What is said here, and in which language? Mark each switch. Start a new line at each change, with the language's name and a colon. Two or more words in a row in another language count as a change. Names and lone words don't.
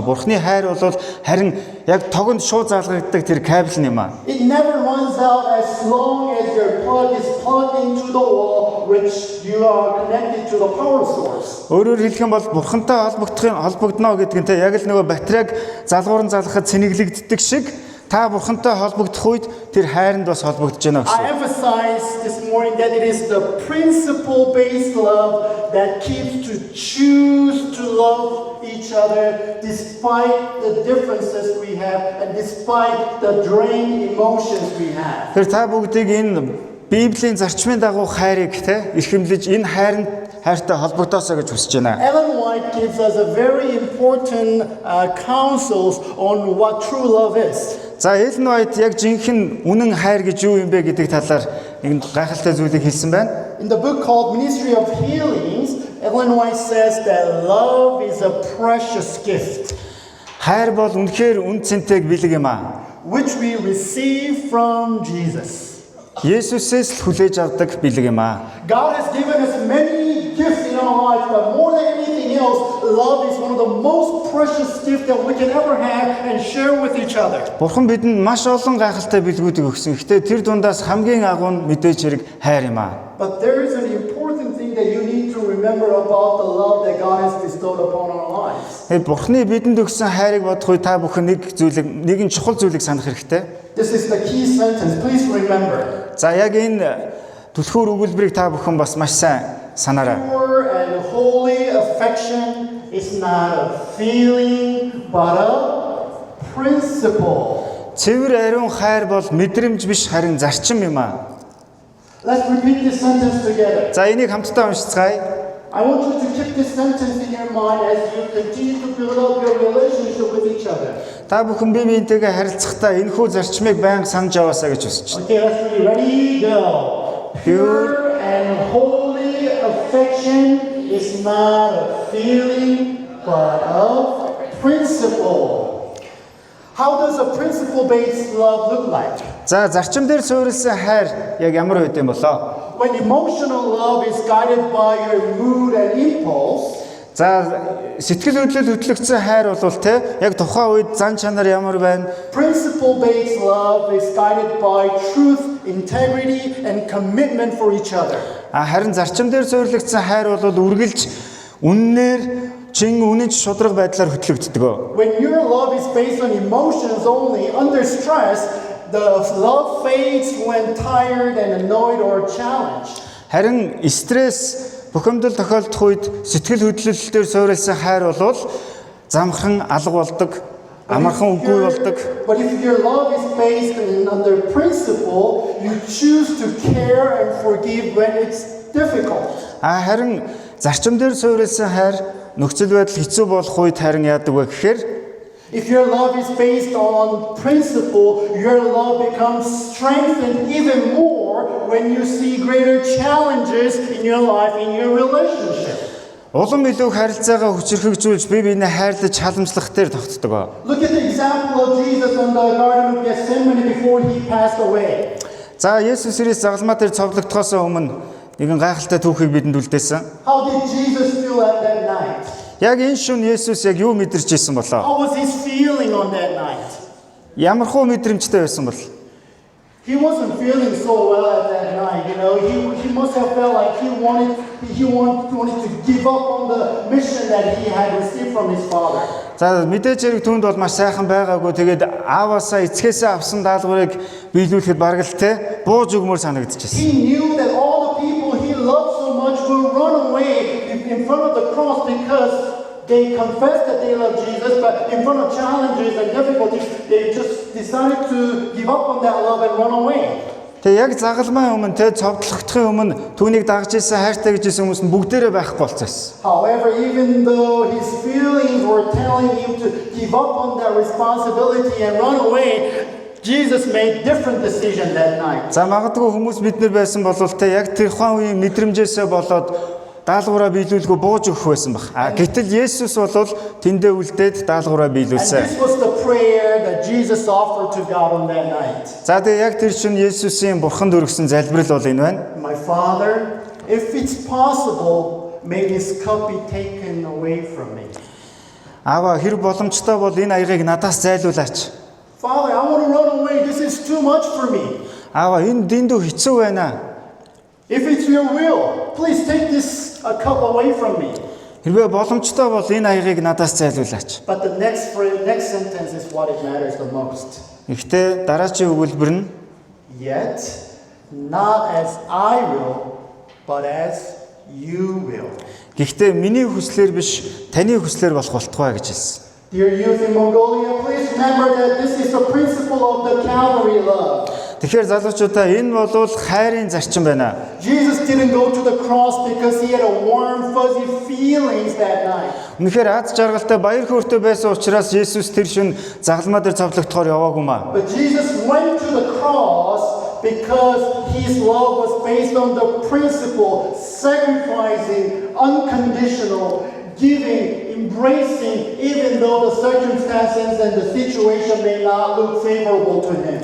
Mongolian: Бурхны хайр бол харин яг тогонд шууд залгагддаг тэр кабель юм аа.
English: It never runs out as long as your plug is plugged into the wall, which you are connected to the power source.
Mongolian: Өөрөөр хэлэх юм бол Бурхантай холбогдно гэдэг нь те яг л нөгөө батарейг залгуурн залгахад цэнэглэгддэг шиг та Бурхантай холбогдох үед тэр хайранд бас холбогдож байна гэсэн.
English: I emphasize this morning that it is the principle-based love that keeps to choose to love each other despite the differences we have and despite the drained emotions we have.
Mongolian: Тэр та бүгдийг энэ Библийн зарчмын дагуу хайрыг те эрхэмлэж энэ хайртай холбогдоосоо гэж хүсэж байна.
English: Ellen White gives us a very important counsels on what true love is.
Mongolian: За Ellen White яг жинхэнэ үнэн хайр гэж юу юм бэ гэдэг талаар нэг гайхалтай зүйлийг хэлсэн байна.
English: In the book called Ministry of Healings, Ellen White says that love is a precious gift
Mongolian: Хайр бол үнэхээр үн цэнтэйг бэлэг юм аа.
English: which we receive from Jesus.
Mongolian: Есүсээс л хүлээж авдаг бэлэг юм аа.
English: God has given us many gifts in our lives, but more than anything else, love is one of the most precious gifts that we can ever have and share with each other.
Mongolian: Бурхан бидэнд маш олон гайхалтай бэлгүүдийг өгсөн. Гэхдээ тэр дундаас хамгийн агуу нь мэдээж хэрэг хайр юм аа.
English: But there is an important thing that you need to remember about the love that God has bestowed upon our lives.
Mongolian: Тэгээд Бурханы бидэнд өгсөн хайрыг бодох үед та бүхэн нэгэн чухал зүйлийг санах хэрэгтэй.
English: This is the key sentence. Please remember.
Mongolian: За яг энэ түлхүүр өгүүлбэрийг та бүхэн бас маш сайн санаарай.
English: Pure and holy affection is not a feeling, but a principle.
Mongolian: Цэвэр ариун хайр бол мэдрэмж биш харин зарчим юм аа.
English: Let's repeat this sentence together.
Mongolian: За энийг хамтдаа уншицгаая.
English: I want you to keep this sentence in your mind as you continue to build up your relationship with each other.
Mongolian: Та бүхэн бие биентэйгээ харилцахдаа энэхүү зарчмыг байнга санаж яваасаа гэж хүсэж байна.
English: Okay, let's be ready, go. Pure and holy affection is not a feeling, but a principle. How does a principle-based love look like?
Mongolian: За зарчим дээр суурилсан хайр яг ямар үед юм болоо?
English: When emotional love is guided by your mood and impulse,
Mongolian: За сэтгэл хөдлөл хөтлөгдсөн хайр бол те яг тухайн үед зан чанар ямар байна?
English: principle-based love is guided by truth, integrity, and commitment for each other.
Mongolian: Харин зарчим дээр суурилсан хайр бол үргэлж үннээр чин үнэнч шудраг байдлаар хөтлөгддөг.
English: When your love is based on emotions only, under stress, the love fades when tired and annoyed or challenged.
Mongolian: Харин стресс бухимдал тохиолдох үед сэтгэл хөдлөлтөөр суурилсан хайр бол замхан алга болдог, амархан үгүй болдог.
English: But if your love is based under principle, you choose to care and forgive when it's difficult.
Mongolian: Харин зарчим дээр суурилсан хайр нөхцөл байдал хэцүү болох үед харин яадаг вэ гэхээр
English: If your love is based on principle, your love becomes strengthened even more when you see greater challenges in your life, in your relationship.
Mongolian: улам илүү харилцаагаа хүчрхэгжүүлж бие биенээ хайрлаж халамжлах дээр тогтдог.
English: Look at the example of Jesus in the Garden of Gethsemane before he passed away.
Mongolian: За Есүс Христ загалмаа дээр цовдлогдохоос өмнө нэгэн гайхалтай түүхийг бидэнд үлдээсэн.
English: How did Jesus feel at that night?
Mongolian: Яг энэ шөнө Есүс яг юу мэдэрч ирсэн болоо?
English: How was his feeling on that night?
Mongolian: Ямар хөө мэдрэмжтэй байсан бол?
English: He wasn't feeling so well at that night, you know. He must have felt like he wanted to give up on the mission that he had received from his father.
Mongolian: За мэдээж хэрэг түүнд бол маш сайхан байгаагүй. Тэгээд ааваасаа эцгээсээ авсан даалгаврыг биелүүлэхэд бараг л те бууж өгмөр санагдчихсэн.
English: He knew that all the people he loved so much will run away in front of the cross because they confessed that they love Jesus, but in front of challenges and difficulties, they just decided to give up on that love and run away.
Mongolian: Тэгээ яг загалмай өмнө те цовдлогдохын өмнө түүнийг дагж ирсэн хайртай гэж хэлсэн хүмүүс нь бүгдээрээ байхгүй болцсон.
English: However, even though his feelings were telling him to give up on that responsibility and run away, Jesus made different decision that night.
Mongolian: За магадгүй хүмүүс бид нар байсан бол те яг тэр тухайн үеийн мэдрэмжээсээ болоод даалгавраа биелүүлгүй бууж өгөх байсан баг. Гэтэл Есүс бол тэндээ үлдээд даалгавраа
English: And
Mongolian: биелүүлсэн.
English: this was the prayer that Jesus offered to God on that night.
Mongolian: За тэгээ яг тэр чинь Есүсийн Бурханд өргөсөн залбирал бол энэ байна.
English: My Father, if it's possible, may this cup be taken away from me.
Mongolian: Аава хэрэг боломжтой бол энэ аягийг надаас зайлуулаач.
English: Father, I want to run away. This is too much for me.
Mongolian: Аава энэ дэндүү хэцүү байна.
English: If it's your will, please take this cup away from me.
Mongolian: Хэрвээ боломжтой бол энэ аягийг надаас зайлуулаач.
English: But the next sentence is what it matters the most.
Mongolian: Гэхдээ дараачийн өгүүлбэр нь
English: Yet, not as I will, but as you will.
Mongolian: гэхдээ миний хүслээр биш таны хүслээр болох болтугай гэж хэлсэн.
English: Dear youth in Mongolia, please remember that this is the principle of the Calvary love.
Mongolian: Тэгэхээр залуучуудаа энэ бол хайрын зарчим байна.
English: Jesus didn't go to the cross because he had a warm, fuzzy feelings that night.
Mongolian: Үнэхээр аз жаргалтай баяр хөөртэй байсан учраас Есүс тэр шөнө загалмаа дээр цовдлогдохоор яваагүй маа.
English: But Jesus went to the cross because his love was based on the principle, sacrificing, unconditional, giving, embracing, even though the circumstances and the situation may not look favorable to him.